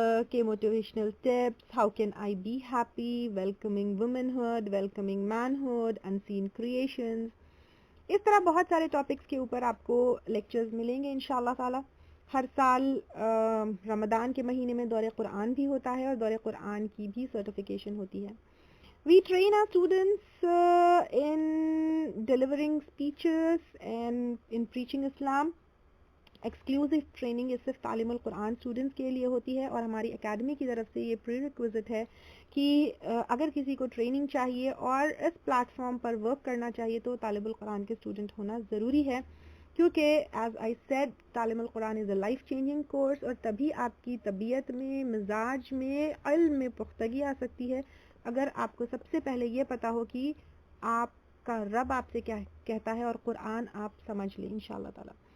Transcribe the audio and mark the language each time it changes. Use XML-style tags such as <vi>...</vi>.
<en>کے motivational tips, how can I be happy, welcoming womanhood, welcoming manhood, unseen creations.</en> <ur>اس طرح بہت سارے ٹاپکس کے اوپر آپ کو لیکچرز ملیں گے انشاءاللہ تعالی. ہر سال رمضان کے مہینے میں دورہ قرآن بھی ہوتا ہے اور دورہ قرآن کی بھی سرٹیفکیشن ہوتی ہے.</ur> <en>We train our students in delivering speeches and in preaching Islam.</en> <ur>Exclusive training یہ صرف تعلیم القرآن اسٹوڈنٹس کے لیے ہوتی ہے اور ہماری اکیڈمی کی طرف سے یہ پری ریکویزٹ ہے کہ اگر کسی کو ٹریننگ چاہیے اور اس پلیٹ فارم پر ورک کرنا چاہیے تو طالب القرآن کے اسٹوڈنٹ ہونا ضروری ہے, کیونکہ</ur> <en>as I said تعلیم القرآن is a life changing course,</en> <ur>اور تبھی آپ کی طبیعت میں, مزاج میں, علم میں پختگی آ سکتی ہے اگر آپ کو سب سے پہلے یہ پتا ہو کہ آپ کا رب آپ سے کیا کہتا ہے اور قرآن آپ سمجھ لیں انشاءاللہ تعالی.</ur>